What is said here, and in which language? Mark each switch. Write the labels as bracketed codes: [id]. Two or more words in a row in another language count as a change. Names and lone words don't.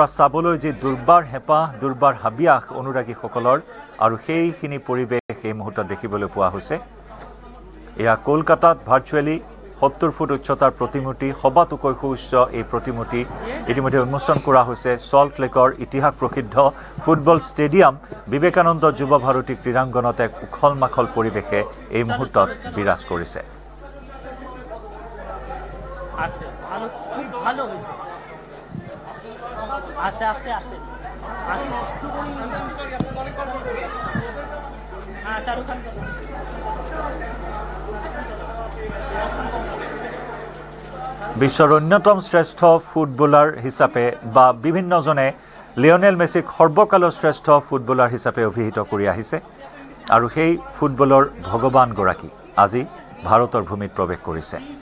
[as] চাবলৈ যি দুৰ্বাৰ হেঁপাহ দুৰ্বাৰ হাবিয়াস অনুৰাগীসকলৰ আৰু সেইখিনি পৰিৱেশ সেই মুহূৰ্তত দেখিবলৈ পোৱা হৈছে এয়া কলকাতাত ভাৰ্চুৱেলি 70 ফুট উচ্চতাৰ প্ৰতিমূৰ্তি সবাতোকৈ সুউচ্চ এই প্ৰতিমূৰ্তি ইতিমধ্যে উন্মোচন কৰা হৈছে সল্ট লেকৰ ইতিহাস প্ৰসিদ্ধ ফুটবল ষ্টেডিয়াম বিবেকানন্দ যুৱ ভাৰতী ক্ৰীড়াংগনত এক উখল মাখল পৰিৱেশে এই মুহূৰ্তত বিৰাজ কৰিছে [bn] ভালো হয়েছে আস্তে আস্তে আস্তে হ্যাঁ শাহরুখ খান [as] বিশ্বৰ অন্যতম শ্ৰেষ্ঠ ফুটবলাৰ হিচাপে বা বিভিন্নজনে লিঅনেল মেছিক সৰ্বকালৰ শ্ৰেষ্ঠ ফুটবলাৰ হিচাপে অভিহিত কৰি আহিছে আৰু সেই ফুটবলৰ ভগৱানগৰাকী আজি ভাৰতৰ ভূমিত প্ৰৱেশ কৰিছে